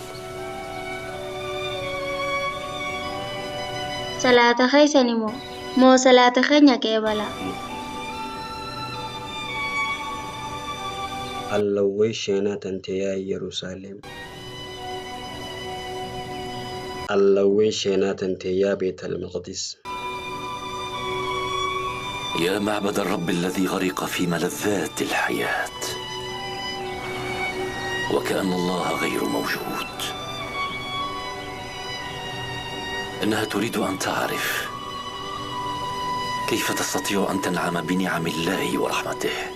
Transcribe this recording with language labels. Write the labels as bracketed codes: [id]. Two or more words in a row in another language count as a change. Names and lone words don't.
[om] Salaata keessani moo salaata keenya qeebala? Allawwee sheenaa tante yaa Yerusaalem. Allawwee sheenaa tante yaa Beetal Maqdis. [ar] يا معبد الرب الذي غرق في ملذات الحياة وكأن الله غير موجود. إنها تريد أن تعرف كيف تستطيع أن تنعم بنعم الله ورحمته.